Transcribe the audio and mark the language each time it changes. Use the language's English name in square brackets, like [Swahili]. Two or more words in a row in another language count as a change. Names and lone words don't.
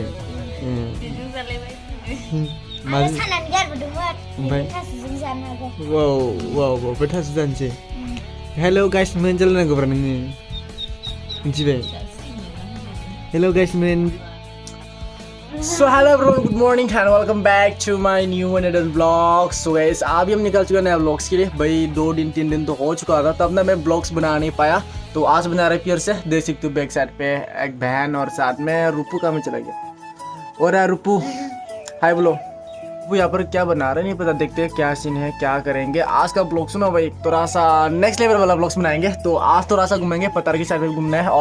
[Bodo] बेजों जालायबाय आरो सानानै गारबोदोंमोन ओमफ्राय थास'जों जानो हागौ वाव बे थास' जानोसै हेल' गाइस मोनजालायनांगौब्रा नोङो मिथिबाय हेल' गाइस मोन [Hindi] सो [English] hello bro good morning and welcome back to my new another blog [Hindi] सो गाइस अभी हम निकल चुके हैं नए ब्लॉग्स के लिए भाई 2 दिन 3 दिन तो हो चुका था तब ना मैं ब्लॉग्स बना नहीं पाया तो आज बना रहे फिर से देख सकते हो [English] back side [Hindi] पे एक बहन और साथ में रूपू का में चला गया और यार रूपू हाय बोलो वो यहाँ पर क्या बना रहे नहीं पता देखते हैं क्या सीन है क्या करेंगे आज का ब्लॉग सुनो भाई थोड़ा सा [English] next level [Hindi] वाला ब्लॉग्स बनाएंगे तो आज थोड़ा सा घूमेंगे पतार की साइड में घूमना है और